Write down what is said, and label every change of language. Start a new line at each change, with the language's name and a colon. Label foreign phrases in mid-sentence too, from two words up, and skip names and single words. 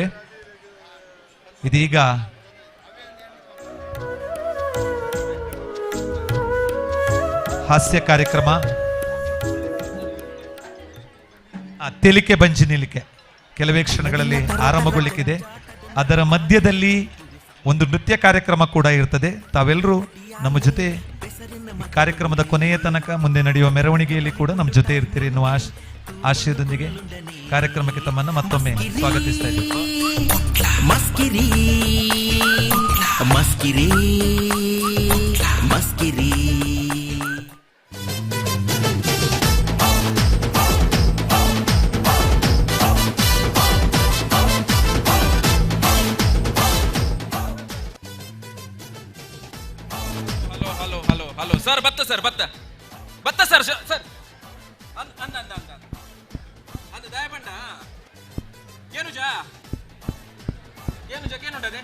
Kannada: ಇದೀಗ ಹಾಸ್ಯ ಕಾರ್ಯಕ್ರಮ ತೆಲಿಕೆ ಬಂಜಿ ನಿಲಿಕೆ ಕೆಲವೇ ಕ್ಷಣಗಳಲ್ಲಿ ಆರಂಭಗೊಳ್ಳಿಕ್ಕಿದೆ. ಅದರ ಮಧ್ಯದಲ್ಲಿ ಒಂದು ನೃತ್ಯ ಕಾರ್ಯಕ್ರಮ ಕೂಡ ಇರ್ತದೆ. ತಾವೆಲ್ಲರೂ ನಮ್ಮ ಜೊತೆ ಕಾರ್ಯಕ್ರಮದ ಕೊನೆಯ ತನಕ ಮುಂದೆ ನಡೆಯುವ ಮೆರವಣಿಗೆಯಲ್ಲಿ ಕೂಡ ನಮ್ಮ ಜೊತೆ ಇರ್ತೀರಿ ಎನ್ನುವ ಆಶಯದೊಂದಿಗೆ ಕಾರ್ಯಕ್ರಮಕ್ಕೆ ತಮ್ಮನ್ನು ಮತ್ತೊಮ್ಮೆ ಸ್ವಾಗತಿಸ್ತಾ ಇದ್ದೀವಿ. ಮಸ್ಕಿರಿ ಮಸ್ಕಿರಿ ಮಸ್ಕಿರಿ
English: hello sir,
Tulu: ಬತ್ತ ಸರ್, ಬತ್ತ ಸರ್ ಸರ್ ಅಂದ ದಯಪಂಡ ಕೇನುಜ ಕೇನುಂಡದೆ.